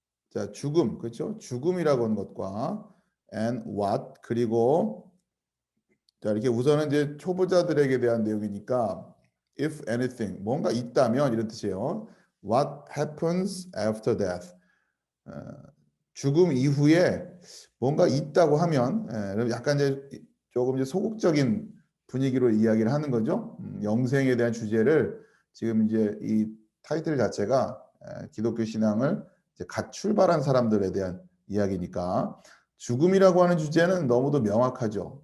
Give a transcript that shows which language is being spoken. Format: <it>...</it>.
<ko>자, 죽음, 그렇죠? 죽음이라고 하는 것과</ko> <en>and what</en> <ko>그리고 자, 이렇게 우선은 이제 초보자들에게 대한 내용이니까</ko> <en>if anything</en> <ko>뭔가 있다면 이런 뜻이에요.</ko> <en>What happens after death?</en> <ko>어, 죽음 이후에 뭔가 있다고 하면 약간 이제 조금 이제 소극적인 분위기로 이야기를 하는 거죠. 영생에 대한 주제를 지금 이제 이 타이틀 자체가 기독교 신앙을 이제 갓 출발한 사람들에 대한 이야기니까 죽음이라고 하는 주제는 너무도 명확하죠.</ko>